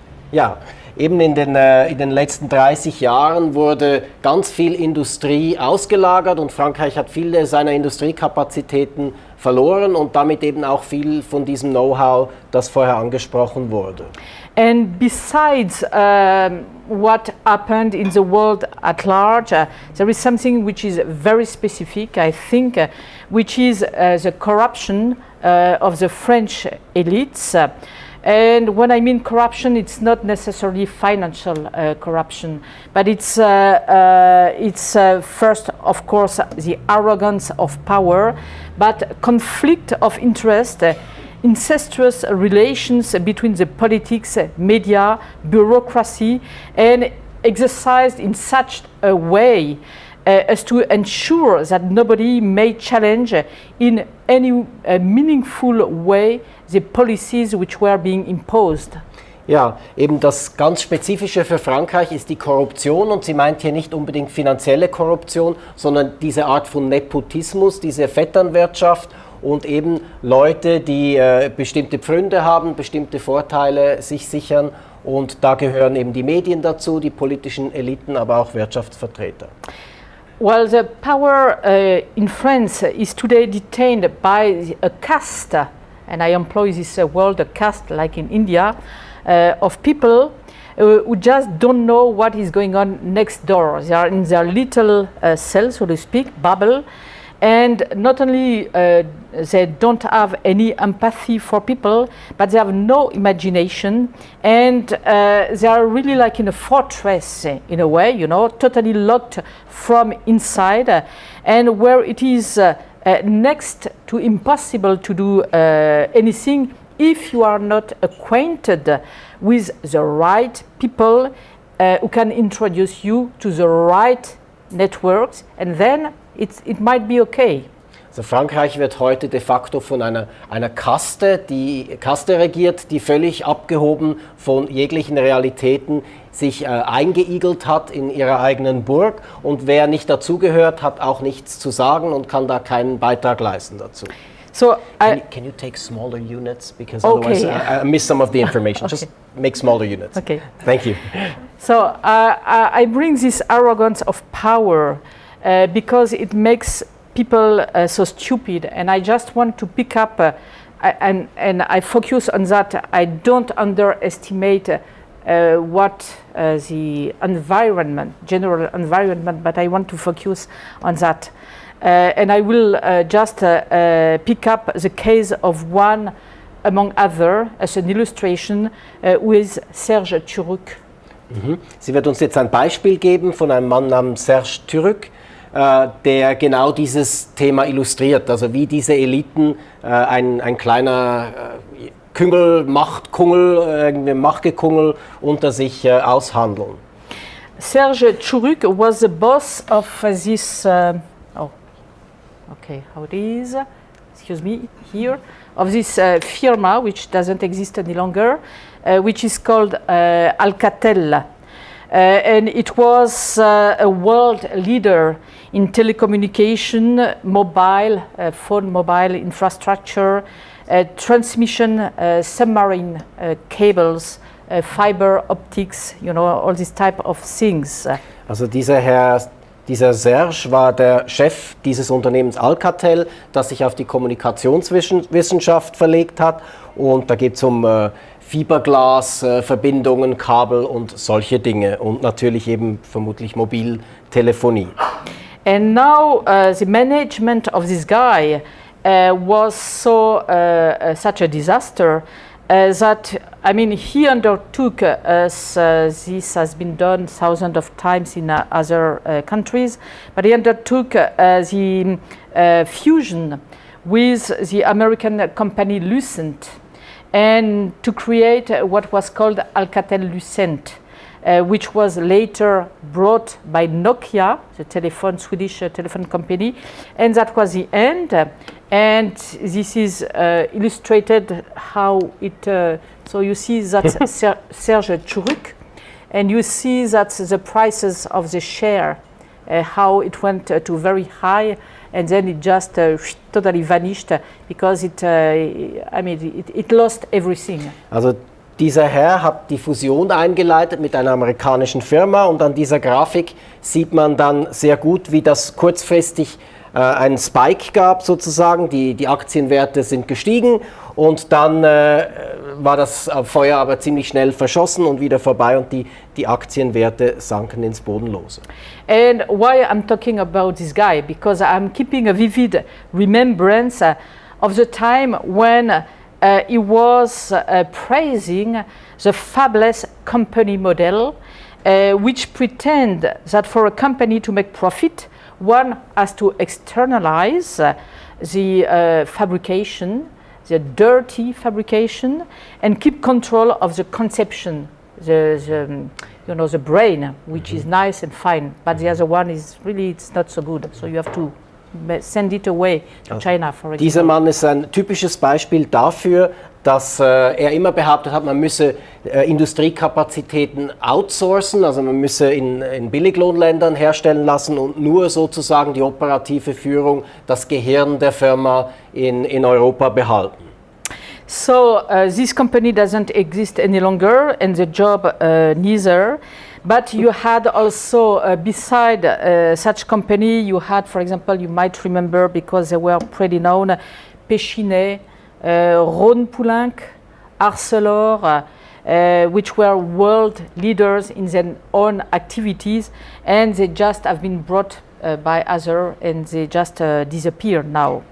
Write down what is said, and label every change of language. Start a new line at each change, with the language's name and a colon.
German: Ja. Eben in den letzten 30 Jahren wurde ganz viel Industrie ausgelagert und Frankreich hat viele seiner Industriekapazitäten verloren und damit eben auch viel von diesem Know-how, das vorher angesprochen wurde.
English: And besides what happened in the world at large, there is something which is very specific, I think, which is the corruption of the French elites. And when I mean corruption, it's not necessarily financial corruption, but it's first, of course, the arrogance of power, but conflict of interest, incestuous relations between the politics, media, bureaucracy, and exercised in such a way as to ensure that nobody may challenge in any meaningful way the policies which were being imposed.
German: Ja, eben das ganz Spezifische für Frankreich ist die Korruption und sie meint hier nicht unbedingt finanzielle Korruption, sondern diese Art von Nepotismus, diese Vetternwirtschaft und eben Leute, die bestimmte Pfründe haben, bestimmte Vorteile sich sichern Und da gehören eben die Medien dazu, die politischen Eliten, aber auch Wirtschaftsvertreter.
English: Well, the power in France is today detained by a caste, and I employ this word, a caste, like in India, of people who just don't know what is going on next door. They are in their little cell, so to speak, bubble, and not only they don't have any empathy for people, but they have no imagination, and they are really like in a fortress in a way, you know, totally locked from inside, and where it is next to impossible to do anything if you are not acquainted with the right people who can introduce you to the right networks, and then it might be okay.
German: Also Frankreich wird heute de facto von einer Kaste regiert, die völlig abgehoben von jeglichen Realitäten sich eingeigelt hat in ihrer eigenen Burg, und wer nicht dazugehört, hat auch nichts zu sagen und kann da keinen Beitrag leisten dazu.
English: So can you take smaller units, because otherwise I miss some of the information. Okay. Just make smaller units. Okay. Thank you. So I bring this arrogance of power because it makes people so stupid, and I just want to pick up and I focus on that. I don't underestimate what the environment, general environment, but I want to focus on that. And I will just pick up the case of one among other as an illustration with Serge Turuk.
German: Sie wird uns jetzt ein Beispiel geben von einem Mann namens Serge Turuk, der genau dieses Thema illustriert, also wie diese Eliten ein kleiner Machtgekungel unter sich aushandeln.
English: Serge Turuk was the boss of this, how it is, excuse me, here, of this firma, which doesn't exist any longer, which is called Alcatel. And it was a world leader in telecommunication, mobile infrastructure, transmission, submarine cables, fiber optics, you know, all these type of things.
German: Also dieser Serge war der Chef dieses Unternehmens Alcatel, das sich auf die Kommunikationswissenschaft verlegt hat, und da geht es um Fiberglas, Verbindungen, Kabel und solche Dinge, und natürlich eben vermutlich Mobiltelefonie.
English: And now the management of this guy was so such a disaster that, I mean, he undertook, as this has been done thousands of times in other countries, but he undertook the fusion with the American company Lucent, and to create what was called Alcatel-Lucent, which was later brought by Nokia, the Swedish telephone company, and that was the end. And this is illustrated how it. So you see that Serge Turuk, and you see that the prices of the share, how it went to very high, and then it just totally vanished because it lost everything.
German: Also dieser Herr hat die Fusion eingeleitet mit einer amerikanischen Firma, und an dieser Grafik sieht man dann sehr gut, wie das kurzfristig einen Spike gab sozusagen. Die Aktienwerte sind gestiegen, und dann war das Feuer aber ziemlich schnell verschossen und wieder vorbei, und die Aktienwerte sanken ins Bodenlose.
English: And why I'm talking about this guy? Because I'm keeping a vivid remembrance of the time when he was praising the fabless company model, which pretend that for a company to make profit, one has to externalize the fabrication, the dirty fabrication, and keep control of the conception, the brain, which is nice and fine, but the other one is really, it's not so good. So you have to send it away to China, for example.
German: Dieser Mann ist ein typisches Beispiel dafür, dass er immer behauptet hat, man müsse Industriekapazitäten outsourcen, also man müsse in Billiglohnländern herstellen lassen und nur sozusagen die operative Führung, das Gehirn der Firma in Europa behalten.
English: So this company doesn't exist any longer, and the job neither. But you had also, beside such company, you had, for example, you might remember because they were pretty known, Péchinet, Rhône-Poulenc, Arcelor, which were world leaders in their own activities, and they just have been brought by other and they just disappear now.